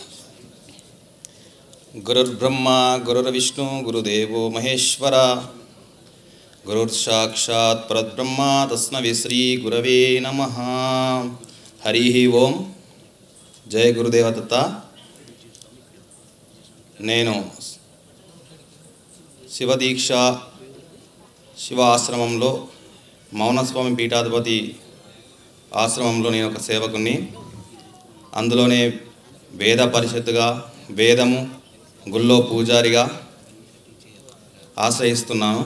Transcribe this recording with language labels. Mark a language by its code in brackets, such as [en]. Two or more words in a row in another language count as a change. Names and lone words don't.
[sa] गुरुर्ब्रह्मा गुरुर्विष्णु गुरुदेवो महेश्वर गुरुर्साक्षात् परब्रह्म तस्मै श्री गुरवे नमः। हरि ओम। जय गुरुदेव दत्त। [te] నేను శివదీక్ష శివ ఆశ్రమంలో మౌనస్వామి పీఠాధిపతి ఆశ్రమంలో నేను ఒక సేవకుని. అందులోనే వేద పరిషత్తుగా వేదము గుళ్ళో పూజారిగా ఆశ్రయిస్తున్నాను.